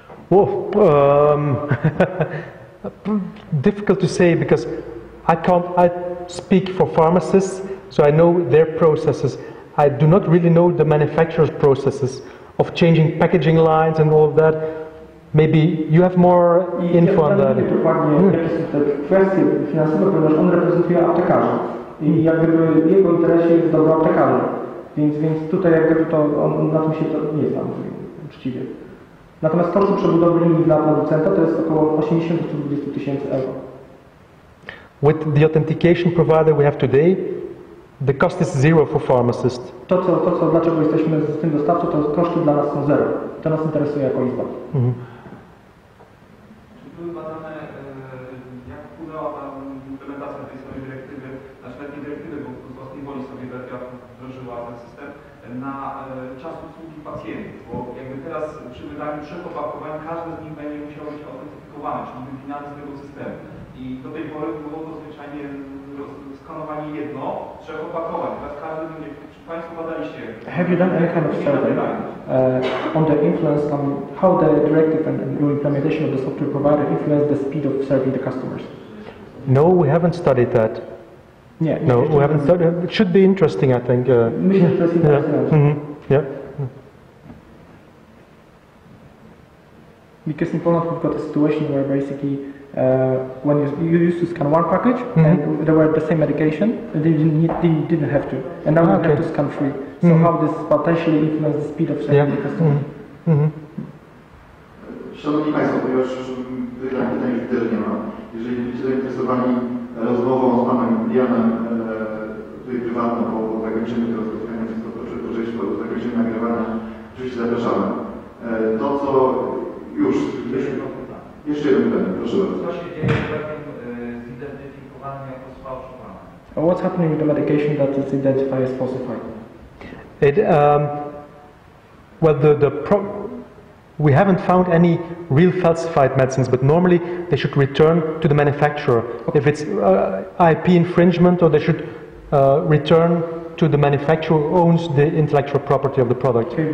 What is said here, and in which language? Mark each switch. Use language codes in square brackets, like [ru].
[en] Whoa, difficult to say because I speak for pharmacists, so I know their processes. I do not really know the manufacturer's processes of changing packaging lines and all of that. Maybe you have more info on that. [pl] Dokładnie, jakie są te kwestie finansowe, ponieważ on reprezentuje aptekarzy i jakby w jego interesie jest dobro aptekarzy. Więc tutaj jakby to on na tym się to nie znam uczciwie. Natomiast koszty przebudowy linii dla producenta to jest około 80 do 120 tysięcy euro. [en] With the authentication provider we have today, the cost is zero for pharmacists. [pl] Dlaczego jesteśmy z tym dostawcą, to koszty dla nas są zero. To nas interesuje jako Izba. Czy były badane, jak wpłynęła ta implementacja tej samej dyrektywy, znaczy nawet nie dyrektywy, bo z własnej woli sobie Belgia wdrożyła ten system, na czas usługi pacjentów, bo jakby teraz przy wydaniu 3 opakowań każdy z nich będzie musiał być autentyfikowany, czyli wypinany z tego systemu. I do tej pory było to zwyczajnie skanowanie 3 opakowań. Teraz każdy będzie, czy Państwo badaliście? [en] Have you done any kind of survey on the influence on how the directive and your implementation of the software provider influence the speed of serving the customers? No, we haven't studied that. [pl] Nie. [en] No, we haven't studied. It should be interesting, I think. [pl] Myślę, że to jest interesujące. [en] Yeah. Because in Poland we've got a situation where basically when you used to scan one package and they were the same medication, they didn't have to, and now you have to scan 3. So how this potentially influences the speed of serving the customer? [pl] Szanowni Państwo, ponieważ pytań widzę, że nie ma. Jeżeli będziecie zainteresowani rozmową z Panem Janem, tutaj prywatną, po zakończeniu tego spotkania, wszystko proszę po zakończeniu nagrywania, oczywiście zapraszamy. To, co już... Jeszcze jeden pytanie, proszę bardzo. Co się dzieje z lekiem zidentyfikowanym jako sfałszowane? [en] What's happening with the medication that is identified as falsified? We haven't found any real falsified medicines, but normally they should return to the manufacturer. If it's IP infringement, or they should return to the manufacturer who owns the intellectual property of the product.